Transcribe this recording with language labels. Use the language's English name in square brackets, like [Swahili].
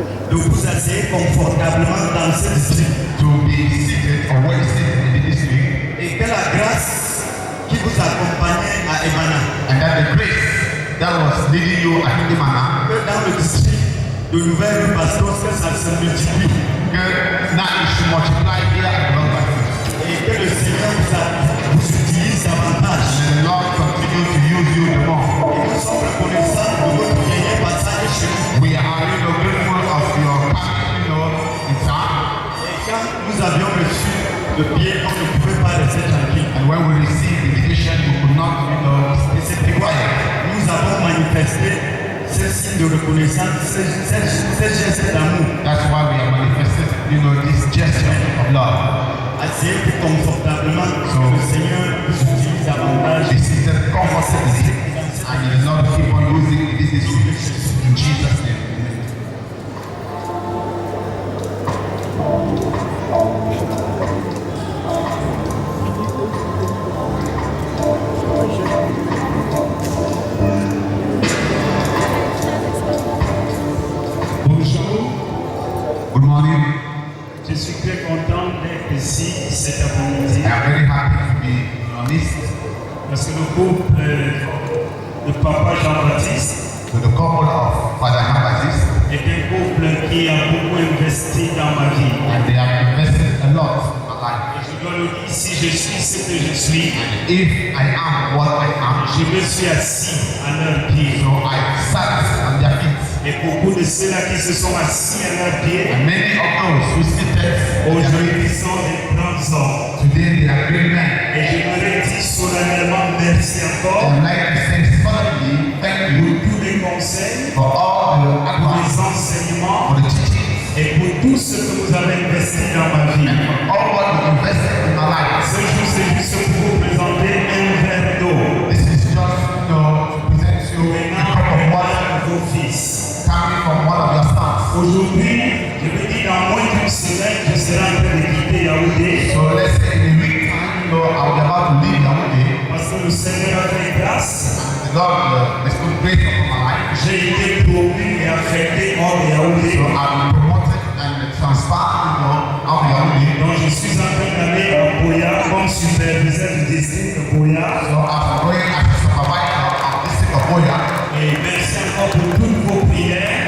[French] de vous asseoir confortablement dans ce district [English] To be seated or well seated in the district, [French] et que la grâce qui vous accompagnait à Emana, [English] and that the grace that was leading you at Imana, [French] que dans le district de Nouvelle Bastos, que ça se multiplie [English] now it should multiply here at London. [French] et que le Seigneur vous utilise davantage. [English] And the Lord continue to use you the more. [French] Et nous sommes reconnaissants de votre dernier passage chez nous. [English] We are grateful of your coming, in time. [French] Et quand nous avions reçu le billet, on ne pouvait pas rester tranquille. [English] And when we received the invitation, we could not, [French] Et c'était quoi? Nous avons manifesté ce signe de reconnaissance, ce geste d'amour. [English] That's why we have manifested, this gesture of love. [French] Asseyez-vous confortablement, le Seigneur vous utilise davantage. [English] Be seated comfortably, and the Lord keep on using this district in Jesus' name. [French] Bonjour, [English] Good morning. [French] je suis très content d'être ici cet après-midi [English] I am very happy to be in your midst. [French] parce que le couple de Papa Jean-Baptiste [English] To the couple of Father Jean-Baptiste, [French] est un couple qui a beaucoup investi dans ma vie. [English] and they have invested a lot in my life. [French] Et je dois le dire, si je suis ce que je suis, [English] And if I am what I am, [French] je me suis assis à leurs pieds. [English] so I sat on their feet. [French] Et beaucoup de ceux-là qui se sont assis à leurs pieds, [English] And many of those who seated [French] aujourd'hui sont des grands hommes. [English] today, they are great men. [French] Et je me dis solennellement merci encore [English] And like to say solemnly, thank you [French] pour tous les conseils, [English] for all the [French] pour [English] advice, [French] les enseignements [English] for the teaching, [French] et pour tout ce que vous avez investi dans ma vie. [English] all what you invested in my life. [French] Ce jour, c'est juste pour vous présenter un verre d'eau [English] This is just, to present you a [French] venant [English] cup of [French] de [English] water [French] vos fils. [English] coming from one of your sons. [French] Aujourd'hui, je me dis dans moins d'une semaine, je serai en train de quitter Yaoundé [English] So let's say in a week time, I'll be about to leave Yaoundé. [French] parce que le Seigneur a fait grâce. [English] The Lord bestowed grace upon my life. [French] J'ai été promu et affecté hors de Yaoundé. [English] So I've been promoted and transferred, out of Yaoundé. [French] Donc je suis en train d'aller à Boya comme superviseur du district de Boya. [English] So I'm going as a supervisor of the district of Boya. [French] Et merci encore pour toutes vos prières.